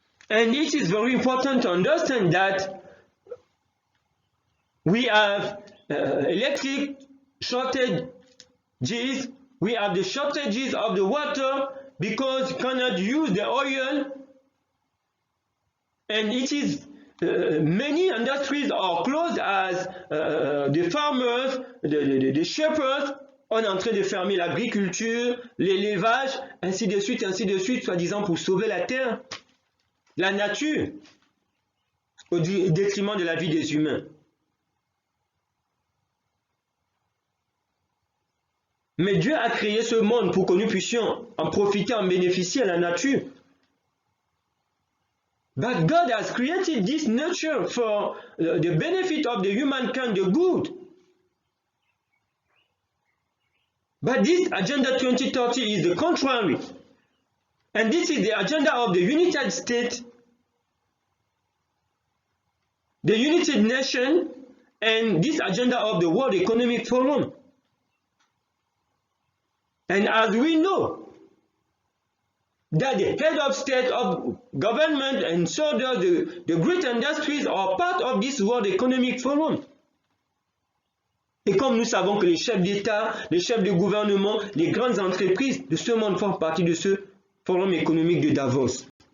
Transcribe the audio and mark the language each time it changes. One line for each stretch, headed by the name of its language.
English: And it is very important to understand that we have electric shortages, we have the shortages of the water because you cannot use the oil, and it is many industries are closed as the farmers, the shepherds,
French: on est en train de fermer l'agriculture, l'élevage, ainsi de suite, soi-disant pour sauver la terre. La nature, au détriment de la vie des humains. Mais Dieu a créé ce monde pour que nous puissions en profiter, en bénéficier à la nature.
English: But God has created this nature for the benefit of the humankind, the good. But this Agenda 2030 is the contrary. And this is the agenda of the United States, the United Nations, and this agenda of the World Economic Forum. And as we know, that the head of state, of government, and so does the great industries are part of this World Economic Forum.
French: Et comme nous savons que les chefs d'État, les chefs de gouvernement, les grandes entreprises de ce monde font partie de ce Forum économique de Davos.